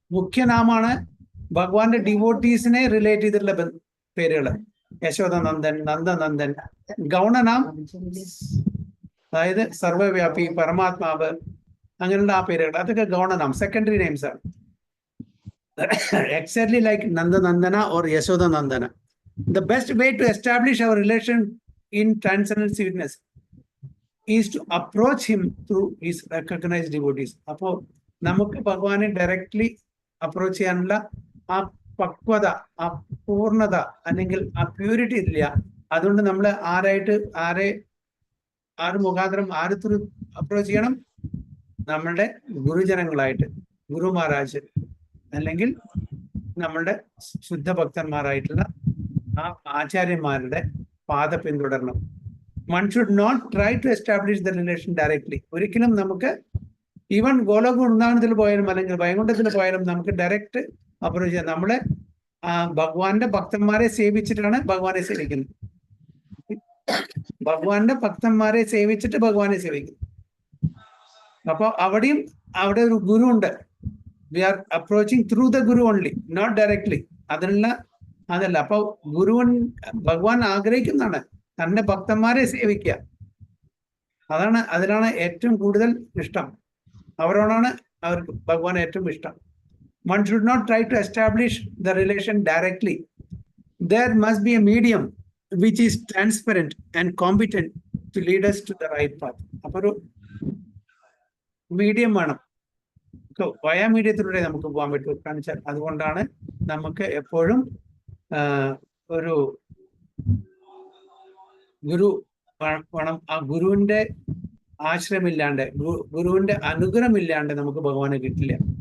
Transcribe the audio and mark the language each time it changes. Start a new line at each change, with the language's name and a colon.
Malayalam: മുഖ്യനാമാണ് ഭഗവാന്റെ ഡിവോട്ടീസിനെ റിലേറ്റ് ചെയ്തിട്ടുള്ള പേരുകള്. യശോദനന്ദൻ, നന്ദനന്ദൻ. ഗൗണനാം അതായത് സർവവ്യാപി, പരമാത്മാവ്, അങ്ങനെയുള്ള ആ പേരുകൾ, അതൊക്കെ ഗൗണനാം, സെക്കൻഡറി നെയിംസ് ആണ്.
English: Exactly like Nandanandana or Yashodanandana. The best way to establish our relation in transcendental sweetness is to approach him through his recognized devotees.
Malayalam: അപ്പോ നമുക്ക് ഭഗവാനെ ഡയറക്ട്ലി അപ്രോച്ച് ചെയ്യാനുള്ള ആ പക്വത, ആ പൂർണ്ണത അല്ലെങ്കിൽ ആ പ്യൂരിറ്റി ഇല്ല. അതുകൊണ്ട് നമ്മൾ ആര് മുഖാന്തരം ത്രൂ അപ്രോച്ച് ചെയ്യണം? നമ്മളുടെ ഗുരുജനങ്ങളായിട്ട്, ഗുരു മഹാരാജ് അല്ലെങ്കിൽ നമ്മളുടെ ശുദ്ധഭക്തന്മാരായിട്ടുള്ള ആ ആചാര്യന്മാരുടെ പാത പിന്തുടരണം.
English: One should not try to establish the relation directly.
Malayalam: ഒരിക്കലും നമുക്ക് ഈവൻ ഗോലോക വൃന്ദാവനത്തിൽ പോയാലും അല്ലെങ്കിൽ വൈകുണ്ഠത്തിൽ പോയാലും നമുക്ക് ഡയറക്റ്റ് അപ്രോച്ച് ചെയ്യാം. നമ്മളെ ഭഗവാന്റെ ഭക്തന്മാരെ സേവിച്ചിട്ടാണ് ഭഗവാനെ സേവിക്കുന്നത്. ഭഗവാന്റെ ഭക്തന്മാരെ സേവിച്ചിട്ട് ഭഗവാനെ സേവിക്കുന്നു. അപ്പൊ അവിടെ ഒരു ഗുരു ഉണ്ട്.
English: We are approaching through the Guru only, not directly.
Malayalam: അതല്ല. അപ്പൊ ഭഗവാൻ ആഗ്രഹിക്കുന്നതാണ് തന്റെ ഭക്തന്മാരെ സേവിക്കുക. അതിലാണ് ഏറ്റവും കൂടുതൽ ഇഷ്ടം. അവരോടാണ് അവർക്ക് ഭഗവാൻ ഏറ്റവും ഇഷ്ടം.
English: One should not try to establish the relation directly. There must be a medium which is transparent and competent to lead us to the right path.
Malayalam: അപ്പൊ ഒരു മീഡിയം വേണം. വയ മീഡിയത്തിലൂടെ നമുക്ക് പോകാൻ പറ്റും കാണിച്ചാൽ. അതുകൊണ്ടാണ് നമുക്ക് എപ്പോഴും ഒരു ഗുരു വേണം. ആ ഗുരുവിന്റെ ആശ്രയമില്ലാണ്ട്, ഗുരുവിന്റെ അനുഗ്രഹമില്ലാണ്ട് നമുക്ക് ഭഗവാനെ കിട്ടില്ല.